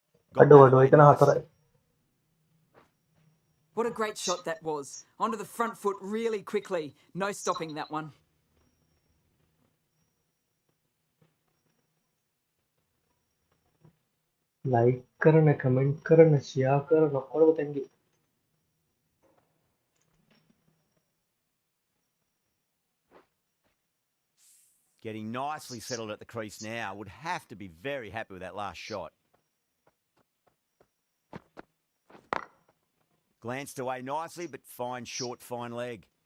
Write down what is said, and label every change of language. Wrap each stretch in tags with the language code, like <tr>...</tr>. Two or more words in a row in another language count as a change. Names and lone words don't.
<en>Got</en> <si>අඩෝ</si> <en>that</en> <si>අඩෝ</si> <en>away</en> <si>එක</si> <en>nice.</en> <si>හතරයි.</si> <en>What a great shot that was. Onto the front foot really quickly. No stopping that one.</en> <si>ලයික් කරන කමෙන්ට් කරන ෂෙයා කරන ඔක්කොම</si> <en>thank you. Getting nicely settled at the crease now. Would have to be very happy with that last shot. Glanced away nicely, but fine short, fine leg.</en>